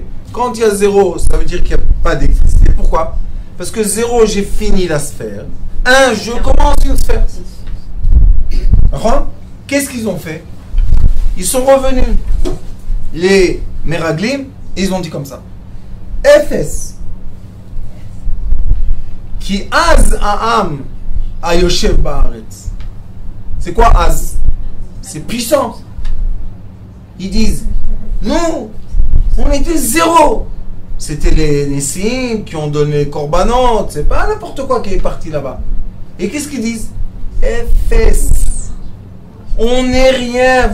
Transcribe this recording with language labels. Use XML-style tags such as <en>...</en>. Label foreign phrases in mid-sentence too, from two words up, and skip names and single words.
<fr>Quand il y a 0, ça veut dire qu'il n'y a pas d'électricité. Pourquoi? Parce que 0, j'ai fini la sphère. 1, je commence une sphère. Qu'est-ce qu'ils ont fait? Ils sont revenus. Les Meraglim, ils ont dit comme ça. Ephes.</fr> <he>כי עז העם היושב בארץ.</he> <fr>C'est quoi Az? C'est puissant. Ils disent, nous, on était zéro. C'était les Nessim qui ont donné les corbanotes. C'est pas n'importe quoi qui est parti là-bas. Et qu'est-ce qu'ils disent? Ephes. On n'est rien.</fr>